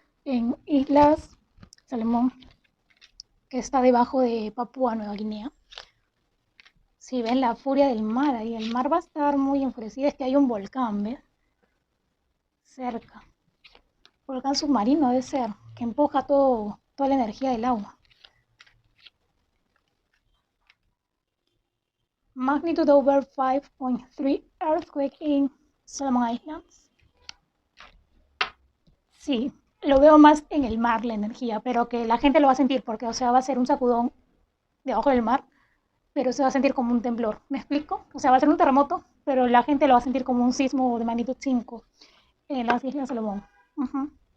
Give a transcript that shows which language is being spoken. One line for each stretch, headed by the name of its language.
Spanish: En Islas Salomón, que está debajo de Papúa Nueva Guinea. Si ven la furia del mar ahí, el mar va a estar muy enfurecido. Es que hay un volcán, ¿ves? Cerca. Volcán submarino debe ser, que empuja toda la energía del agua.
English: Magnitude over 5.3 earthquake in Solomon Islands.
Spanish: Sí, lo veo más en el mar la energía, pero que la gente lo va a sentir porque, o sea, va a ser un sacudón debajo del mar, pero se va a sentir como un temblor. ¿Me explico? O sea, va a ser un terremoto, pero la gente lo va a sentir como un sismo de magnitud 5 en las Islas Salomón. Uh-huh.